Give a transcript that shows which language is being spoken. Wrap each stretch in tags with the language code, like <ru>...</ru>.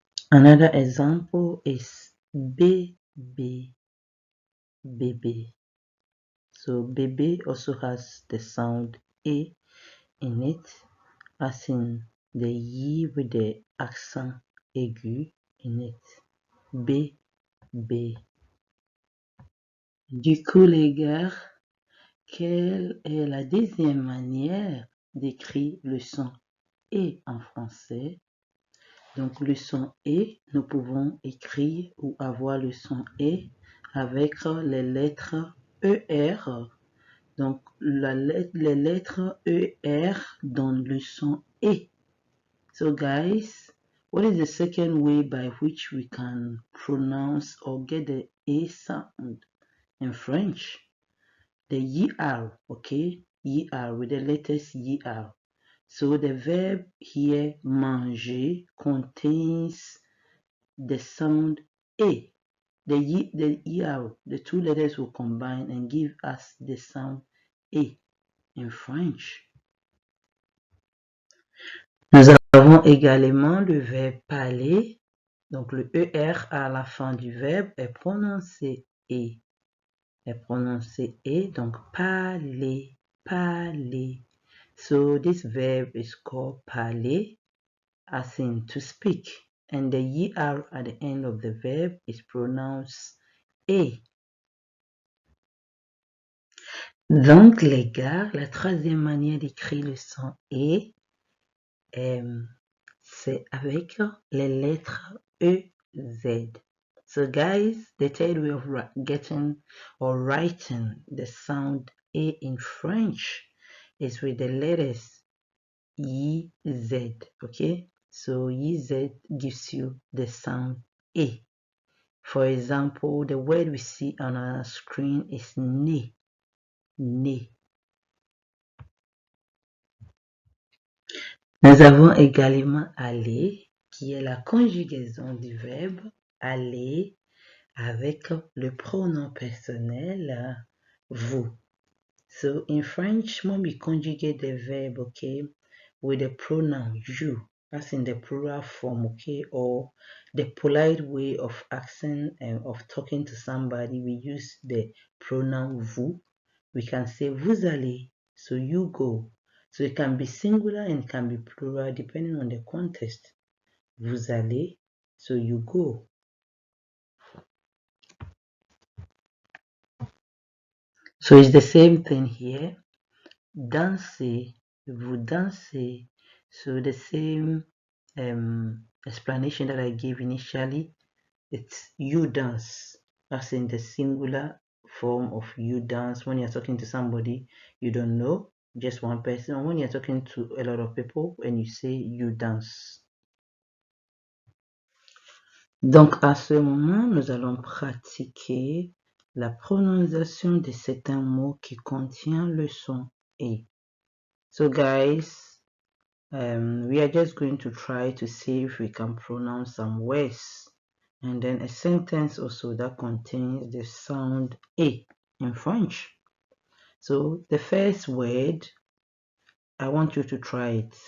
<en>Another example is baby, baby. So baby also has the sound A in it, as in the Y with the accent aigu in it. B, B.</en> <fr>Du coup, les gars, quelle est la deuxième manière d'écrire le son E en français? Donc, le son E, nous pouvons écrire ou avoir le son E avec les lettres ER. Donc, les lettres ER donnent le son E.</fr> <en>So, guys, what is the second way by which we can pronounce or get the E sound in French? The ER, okay? ER with the letters ER. So the verb here, manger, contains the sound A. The ER, the two letters will combine and give us the sound A in French.</en> <fr>Nous avons également le verbe parler. Donc le ER à la fin du verbe est prononcé E. Est prononcé E, donc parler, parler.</fr> <en>So this verb is called parler, as in to speak, and the ER at the end of the verb is pronounced E.</en> <fr>Donc les gars, la troisième manière d'écrire le son E, c'est avec les lettres EZ.</fr> <en>So guys, the third way of getting or writing the sound E in French is with the letters EZ, okay? So EZ gives you the sound E. For example, the word we see on our screen is ne, ne.</en> <fr>Nous avons également aller, qui est la conjugaison du verbe aller avec le pronom personnel vous.</fr> <en>So in French, when we conjugate the verb, okay, with the pronoun you, as in the plural form, okay, or the polite way of asking and of talking to somebody, we use the pronoun vous. We can say vous allez, so you go. So it can be singular and it can be plural depending on the context. Vous allez, so you go. So it's the same thing here. Danser, vous dansez. So the same explanation that I gave initially, it's you dance, as in the singular form of you dance. When you're talking to somebody you don't know, just one person, or when you're talking to a lot of people and you say you dance.</en> <fr>Donc à ce moment, nous allons pratiquer la prononciation de certains mots qui contiennent le son E.</fr> <en>So guys, we are just going to try to see if we can pronounce some words and then a sentence also that contains the sound E in French. So the first word, I want you to try it.</en>